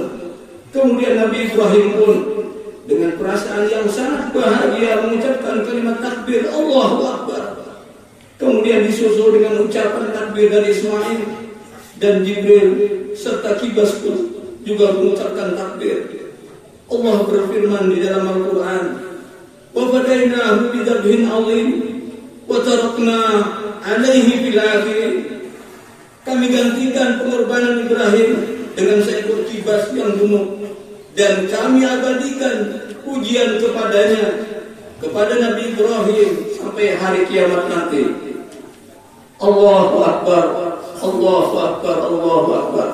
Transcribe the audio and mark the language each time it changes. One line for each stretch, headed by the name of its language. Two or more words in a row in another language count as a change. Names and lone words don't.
Indonesian: Kemudian Nabi Ibrahim pun dengan perasaan yang sangat bahagia mengucapkan kalimat takbir
Arabic: الله أكبر.
Indonesian: Kemudian disusul dengan ucapan takbir dari Ismail, dan Jibril serta kibas pun juga mengucapkan takbir. Allah berfirman di dalam Al-Quran,
Arabic: "وفديناه بذبح عظيم وتركنا عليه في الآخرين."
Indonesian: Kami gantikan pengorbanan Ibrahim dengan seekor kibas yang gemuk, dan kami abadikan pujian kepadanya, kepada Nabi Ibrahim sampai hari kiamat nanti.
Arabic: الله أكبر، الله أكبر، الله أكبر.